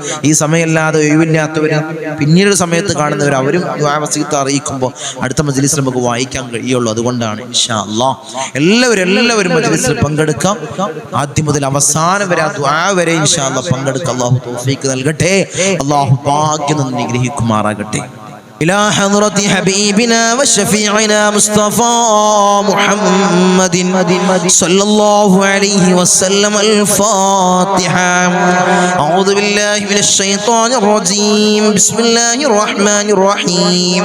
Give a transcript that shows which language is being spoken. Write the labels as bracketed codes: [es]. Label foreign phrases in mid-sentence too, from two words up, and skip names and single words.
[ml] ഈ സമയമല്ലാതെ ഒഴിവില്ലാത്തവർ പിന്നീട് സമയത്ത് കാണുന്നവർ, അവരും ദുആ വസിയത്ത് അറിയിക്കുമ്പോൾ അടുത്ത മജ്ലിസിൽ നമുക്ക് വായിക്കാൻ കഴിയുള്ളൂ. അതുകൊണ്ടാണ് [ar] إن شاء الله [ml] എല്ലാവരും മജ്ലിസിൽ പങ്കെടുക്കാം. ആദ്യം മുതൽ അവസാനം വരെ, ദുആ വരെ [ar] إن شاء الله [ml] പങ്കെടുക്കാം. അല്ലാഹു തൗഫീഖ് നൽകട്ടെ, അല്ലാഹു ഭാഗ്യം അനുഗ്രഹിക്കുമാറാകട്ടെ. [ar] إلى حضرة حبيبنا وشفيعنا مصطفى محمد صلى الله عليه وسلم الفاتحة. أعوذ بالله من الشيطان الرجيم. بسم الله الرحمن الرحيم.